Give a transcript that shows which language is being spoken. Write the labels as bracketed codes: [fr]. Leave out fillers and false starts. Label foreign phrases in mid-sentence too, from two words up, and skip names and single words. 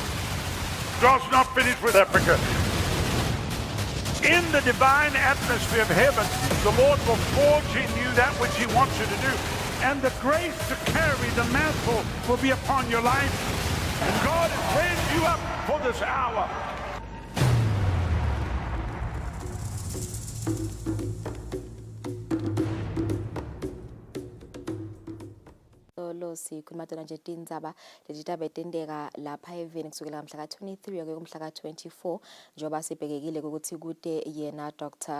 [en] God's not finished with Africa. In the divine atmosphere of heaven, the Lord will forge in you that which He wants you to do. And the grace to carry the mantle will be upon your life. And God has raised you up for this hour. [ss] Sikhuluma tona nje tindzaba letitaba etendeka lapha eveni kusukela mhla ka-23 kuya kumhla ka-24 njengoba sibhekekile ukuthi kude yena Dr.